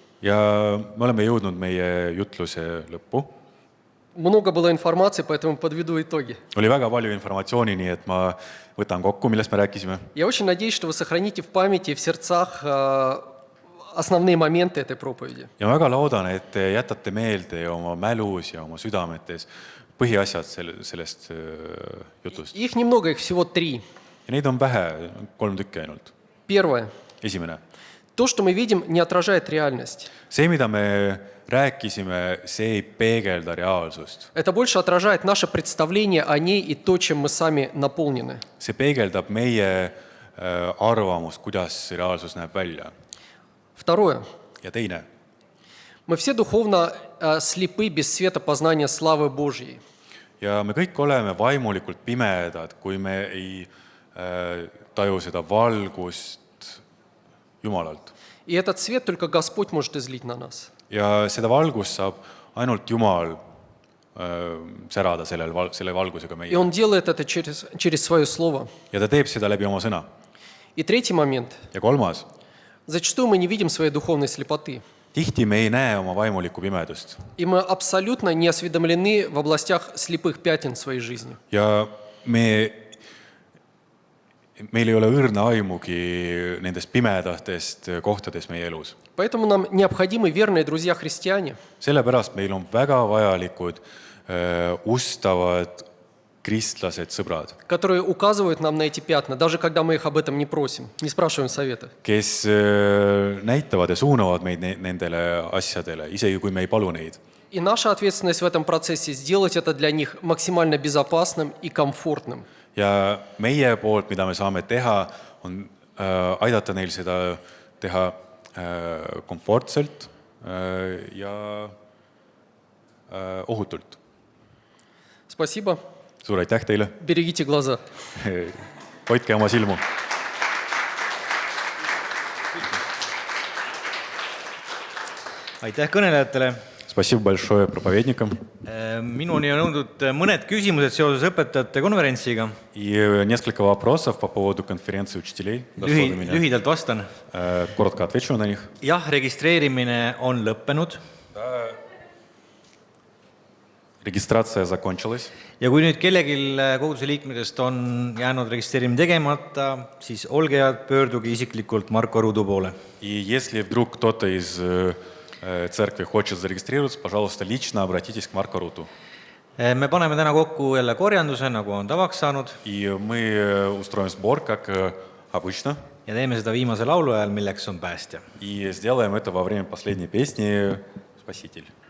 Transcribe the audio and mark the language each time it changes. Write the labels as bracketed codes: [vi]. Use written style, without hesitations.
[et] Ja me oleme jõudnud meie jutluse lõppu. [ru] Много было информации, поэтому подведу итоги. [et] Oli väga palju informatsiooni, nii et ma võtan kokku, millest me rääkisime. [ru] Я очень надеюсь, что вы сохраните в памяти и в сердцах основные моменты этой проповеди. [et] Ja ma väga loodan, et te jätate meelde oma mälus ja oma südametes põhiasjad sellest jutust. [ru] Их немного, их всего 3. [et] Ja neid on vähe, 3 tükki ainult. [ru] Первое. [et] Esimene. [ru] То, что мы видим, не отражает реальность. [et] See, mida me rääkisime, see ei peegelda reaalsust. [ru] Это больше отражает наше представление о ней и то, чем мы сами наполнены. [et] See peegeldab meie arvamust, kuidas see reaalsus näeb välja. [ru] Второе. [et] Ja teine. [ru] Мы все духовно слепы без света познания славы Божьей. [et] Ja me kõik oleme vaimulikult pimedad, kui me ei taju seda valgust Jumalalt. [ru] И этот свет только Господь может излить на нас. [et] Ja seda valgust saab ainult Jumal särada selle valgusega [ru] И [et] meie. [ru] Он делает это через Свое Слово. [et] Ja ta teeb seda läbi oma sõna. [ru] И третий момент. [et] Ja kolmas. [ru] Зачастую мы не видим своей духовной слепоты. [et] Tihti me ei näe oma vaimulikku pimedust. [ru] И мы абсолютно не осведомлены в областях слепых пятен в своей жизни. [et] Ja meil ei ole õrna aimugi nendest pimedatest kohtadest meie elus. [ru] Поэтому нам необходимы верные друзья-христиане, [et] Sellepärast meil on väga vajalikud ustavad kristlased sõbrad, [ru] которые указывают нам на эти пятна, даже когда мы их об этом не просим, не спрашиваем совета. [et] kes näitavad ja suunavad meid nendele asjadele, isegi kui me ei palu neid. [ru] И наша ответственность в этом процессе сделать это для них максимально безопасным и комфортным. [et] Ja meie poolt, mida me saame teha, on aidata neil seda teha komfortselt ja ohutult. [ru] Спасибо. [et] Suur aitäh teile! [ru] Берегите глаза. [et] Hoidke oma silmu! aitäh kõnelejatele! [ru] Спасибо большое проповедникам. [et] Minuni on jõudnud mõned küsimused seoses õpetajate konverentsiga. [ru] И несколько вопросов по поводу конференции учителей. Дошло до меня. [et] Lühidalt vastan. [ru] Коротко отвечу на них. [et] Jah, registreerimine on lõppenud. [ru] Регистрация закончилась. [et] Ja kui nüüd kellegil koguduse liikmetest on jäänud registreerimine tegemata, siis olge head, pöörduge isiklikult Marko Ruudu poole. [ru] И если вдруг кто-то из церкви хочет зарегистрироваться, пожалуйста, лично обратитесь к Марко Руту. [et] Me paneme täna kokku jälle korjanduse, nagu on tavaks saanud. [ru] И мы устроим сбор, как обычно. [et] Ja teeme seda viimase laulu ajal, milleks on päästja. [ru] И сделаем это во время последней песни «Спаситель».